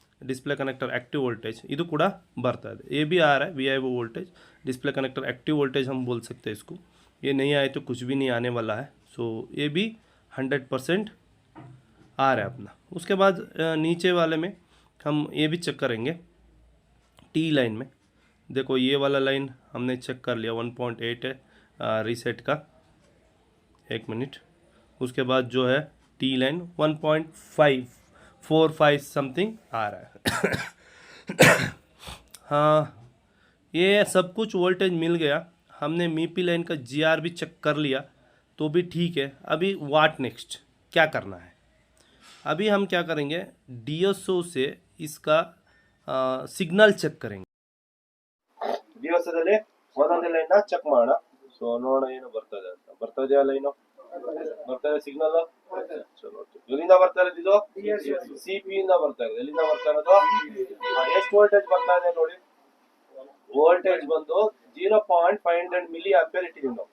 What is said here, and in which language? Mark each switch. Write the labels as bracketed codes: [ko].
[kn] Display connector active voltage ಇದು ಕೂಡ ಬರ್ತಾ ಇದೆ. [hi] ये भी आ रहा है VIO voltage. Display connector active voltage हम बोल सकते हैं इसको. ये नहीं आए तो कुछ भी नहीं आने वाला है. सो ये भी 100% आ रहा है अपना. उसके बाद नीचे वाले में हम ये भी चेक करेंगे. टी लाइन में देखो, ये वाला लाइन हमने चेक कर लिया, 1.8 है रीसेट का. 1 मिनट. उसके बाद जो है टी लाइन 1.545 समथिंग आ रहा है. हाँ, ये सब कुछ वोल्टेज मिल गया. हमने मीपी लाइन का GR भी चेक कर लिया तो भी ठीक है. अभी व्हाट नेक्स्ट क्या करना है, अभी हम क्या करेंगे, DSO से इसका सिग्नल चेक करेंगे. [kn] DSOದಲ್ಲಿ ಒಂದೊಂದೇ ಲೈನ್ನ ಚೆಕ್ ಮಾಡೋಣ. ಸೊ ನೋಡೋಣ ಏನು ಬರ್ತದೆ ಅಂತ. ಬರ್ತಾ ಇದೆಯಾ ಲೈನು, ಬರ್ತಾ ಇದೆ ಸಿಗ್ನಲ್. ಚಲೋ, ಎಲ್ಲಿಂದ ಬರ್ತಾ ಇರೋದು ಇದು, CP ಇಂದ ಬರ್ತಾ ಇದೆ. ಎಲ್ಲಿಂದ ಬರ್ತಾ ಇರೋದು, ಎಷ್ಟು ವೋಲ್ಟೇಜ್ ಬರ್ತಾ ಇದೆ ನೋಡಿ. ವೋಲ್ಟೇಜ್ ಬಂದು 0.500 ಮಿಲಿ ಆಂಪಿಯರ್ ಇಟ್ಟಿದ್ದೀವಿ ನಾವು.